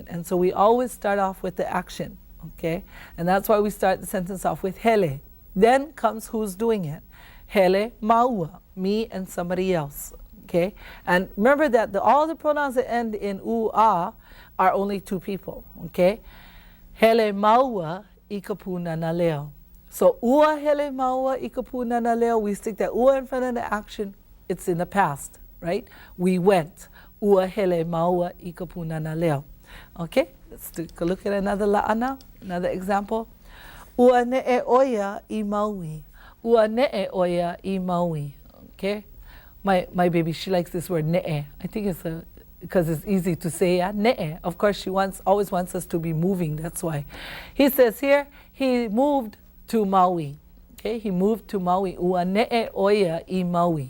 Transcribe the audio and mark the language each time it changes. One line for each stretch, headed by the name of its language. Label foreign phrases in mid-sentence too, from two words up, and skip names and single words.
English: And so we always start off with the action, okay? And that's why we start the sentence off with hele. Then comes who's doing it.
Hawaiian: Hele maua,
English: me and somebody else, okay? And remember that all the pronouns that end in u-a are only two people, okay?
Hawaiian: Hele maua I ka punana leo. So ua hele maua I ka punana leo,
English: we stick that ua in front of the action, it's in the past, right? We went.
Hawaiian: Ua hele maua I ka punana leo.
English: Okay, let's take a look at another la'ana, another example.
Hawaiian: Ua ne'e oia I Maui. Ua ne'e oia I Maui.
English: Okay? My baby, she likes this word ne'e. I think it's because it's easy to say, yeah?
Hawaiian: Ne'e.
English: Of course, she always wants us to be moving, that's why. He says here, he moved to Maui. Okay, he moved to Maui.
Hawaiian: Ua ne'e oia I Maui.